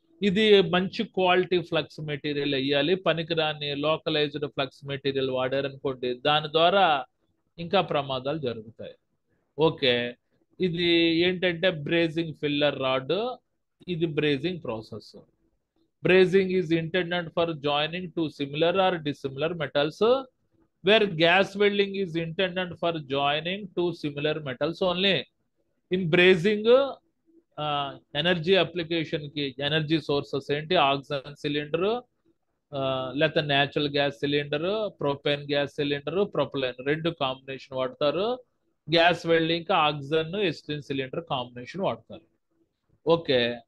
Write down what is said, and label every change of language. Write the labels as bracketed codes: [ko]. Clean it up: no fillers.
[te] ఇది మంచి quality flux material వేయాలి. పనికిరాని లోకలైజ్డ్ ఫ్లక్స్ మెటీరియల్ వాడారనుకోండి, దాని ద్వారా ఇంకా ప్రమాదాలు జరుగుతాయి. ఓకే. ఇది ఏంటంటే బ్రేజింగ్ ఫిల్లర్ రాడ్, ఇది brazing process. [en] Brazing is intended for joining two similar or dissimilar metals, where gas welding is intended for joining two similar metals only. In brazing, [te] energy application కి energy sources ఏంటి, oxygen cylinder, లేకపోతే natural gas cylinder, propane gas cylinder, ప్రొపలైన్, రెండు combination వాడతారు. Gas welding కి oxygen ఎస్టిన్ cylinder combination వాడతారు. Okay.